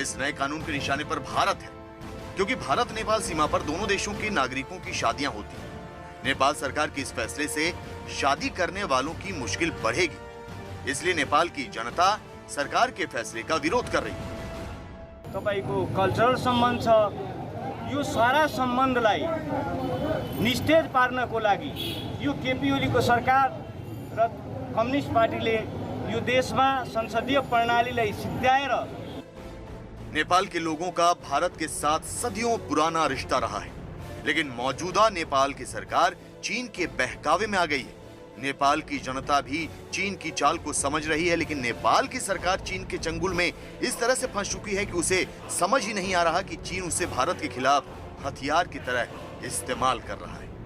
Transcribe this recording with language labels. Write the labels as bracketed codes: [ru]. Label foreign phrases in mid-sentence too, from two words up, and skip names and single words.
[hi] इस नए कानून के निशाने पर भारत है, क्योंकि भारत नेपाल सीमा पर दोनों देशों के नागरिकों की शादियां होती हैं। नेपाल सरकार के इस फैसले से शादी करने वालों की मुश्किल बढ़ेगी, इसलिए नेपाल की जनता सरकार के फैसले का विरोध कर रही है। [ne] तपाईको कल्चरल सम्बन्ध छ, यो सारा सम्बन्धलाई निस्तेज पार्नको लागि यो केपी ओलीको सरकार र कम्युनिस्ट पार्टीले यो देशमा संसदीय प्रणालीलाई सिद्ध्याएर। [hi] नेपाल के लोगों का भारत के साथ सदियों पुराना रिश्ता रहा है, लेकिन मौजूदा नेपाल की सरकार चीन के बहकावे में आ गई है। नेपाल की जनता भी चीन की चाल को समझ रही है, लेकिन नेपाल की सरकार चीन के चंगुल में इस तरह से फंस चुकी है कि उसे समझ ही नहीं आ रहा कि चीन उसे भारत के खिलाफ हथियार की तरह इस्तेमाल कर रहा है।